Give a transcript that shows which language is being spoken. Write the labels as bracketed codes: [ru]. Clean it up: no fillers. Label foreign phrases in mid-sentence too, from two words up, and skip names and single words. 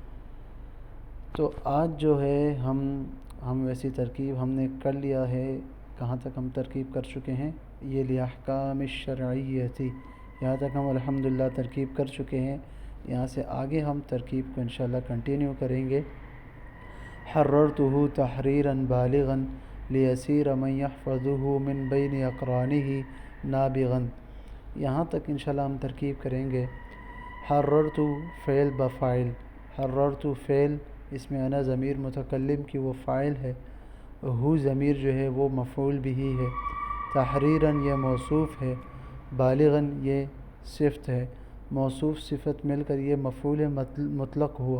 [ur] تو آج جو ہے ہم ویسی ترکیب ہم نے کر لیا ہے۔ کہاں تک ہم ترکیب کر چکے ہیں؟ یہ [ar] الاحکام الشرعیہ، [ur] یہاں تک ہم الحمدللہ ترکیب کر چکے ہیں۔ یہاں سے آگے ہم ترکیب کو انشاءاللہ کنٹینیو کریں گے۔ [ar] حررتہ تحریرا بالغا لیسیر من یحفظہ من بین اقرانہ نابغا، [ur] یہاں تک انشاءاللہ ہم ترکیب کریں گے۔ [ar] حررتو فعل بفاعل، [ur] حررتو فعل، اس میں انا ضمیر متکلم کی وہ فاعل ہے، ہو ضمیر جو ہے وہ مفعول بھی ہے، تحریراً یہ موصوف ہے، بالغاً یہ صفت ہے، موصوف صفت مل کر یہ مفعول مطلق ہوا۔